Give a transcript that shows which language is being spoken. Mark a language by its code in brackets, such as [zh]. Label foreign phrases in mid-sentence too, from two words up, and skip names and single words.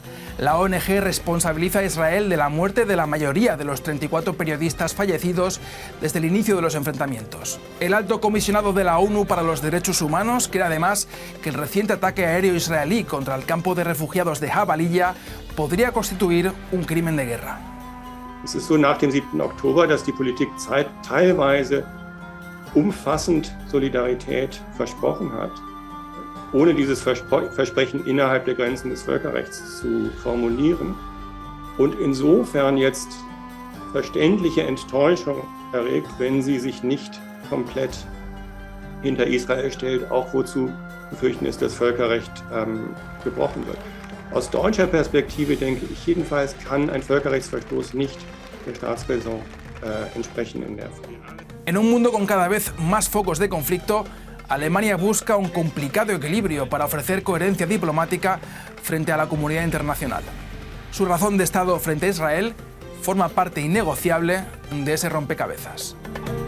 [es] La ONG responsabiliza a Israel de la muerte de la mayoría de los 34 periodistas fallecidos desde el inicio de los enfrentamientos. El alto comisionado de la ONU para los Derechos Humanos cree además que el reciente ataque aéreo israelí contra el campo de refugiados de Jabalia podría constituir un crimen de guerra. [de] Es ist so nach dem 7. Oktober, dass die Politik teilweise umfassend Solidarität versprochen hat, ohne dieses Versprechen innerhalb der Grenzen des Völkerrechts zu formulieren und insofern jetzt verständliche Enttäuschung erregt, wenn sie sich nicht komplett hinter Israel stellt, auch wo zu befürchten ist, dass Völkerrecht gebrochen wird. Aus deutscher Perspektive denke ich jedenfalls, kann ein Völkerrechtsverstoß nicht der Staatsräson entsprechen in der Form. [es] En un mundo con cada vez más focos de conflicto, Alemania busca un complicado equilibrio para ofrecer coherencia diplomática frente a la comunidad internacional. Su razón de Estado frente a Israel forma parte innegociable de ese rompecabezas.